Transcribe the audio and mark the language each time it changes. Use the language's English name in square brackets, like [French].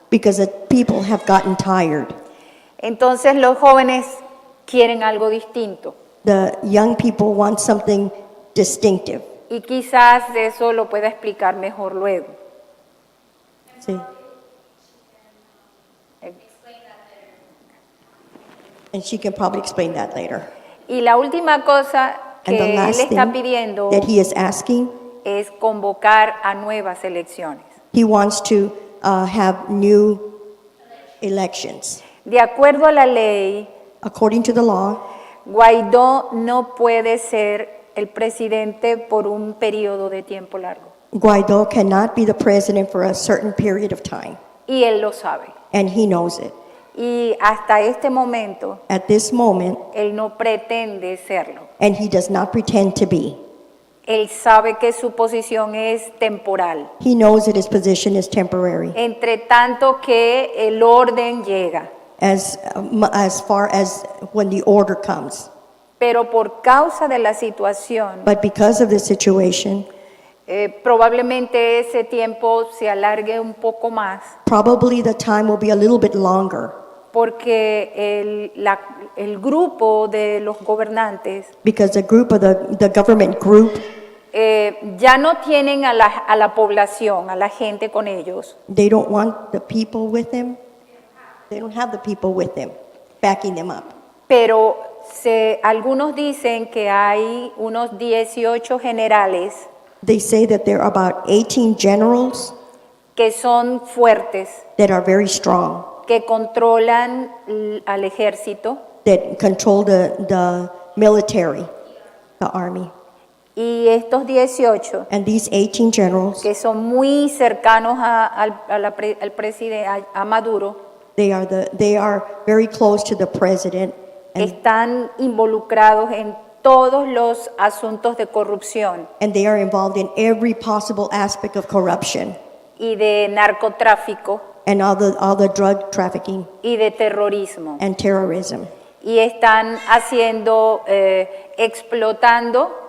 [English] because the people have gotten tired. [Spanish] Entonces los jóvenes quieren algo distinto [English] The young people want something distinctive. [Spanish] y quizás eso lo pueda explicar mejor luego. [English] See? And she can probably explain that later. [Spanish] Y la última cosa [English] And the [Spanish] él [English] last [Spanish] está [English] thing [Spanish] pidiendo [English] that he is asking, [Spanish] es convocar a nuevas elecciones. [English] he wants to have new elections. [Spanish] De acuerdo a la ley, [English] According to the law, [Spanish] Guaidó no puede ser el presidente por un periodo de tiempo largo. [English] Guaidó cannot be the president for a certain period of time, [Spanish] Y él lo sabe. [English] and he knows it. [Spanish] Y hasta este momento, [English] At this moment, [Spanish] él no pretende serlo. [English] and he does not pretend to be. [Spanish] Él sabe que su posición es temporal. [English] He knows that his position is temporary. [Spanish] Entre tanto que el orden llega. [English] As far as when the order comes. [Spanish] Pero por causa de la situación, [English] But because of the situation, [Spanish] probablemente ese tiempo se alargue un poco más, [English] probably the time will be a little bit longer [Spanish] porque el grupo de los gobernantes [English] because the group of the government group, [Spanish] ya no tienen a la población, a la gente con ellos. [English] they don't want the people with them. They don't have the people with them, backing them up. [Spanish] Pero algunos dicen que hay unos 18 generales [English] They say that there are about 18 generals [Spanish] que son fuertes, [English] that are very strong, [Spanish] que controlan al ejército, [English] that control the military, the army. [Spanish] y estos 18 [English] And these 18 generals, [Spanish] que son muy cercanos al presidente, a Maduro, [English] they are very close to the president, [Spanish] están involucrados en todos los asuntos de corrupción. [English] and they are involved in every possible aspect of corruption. [Spanish] y de narcotráfico [English] and all the drug trafficking [Spanish] y de terrorismo. [English] and terrorism. [Spanish] Y están haciendo, explotando,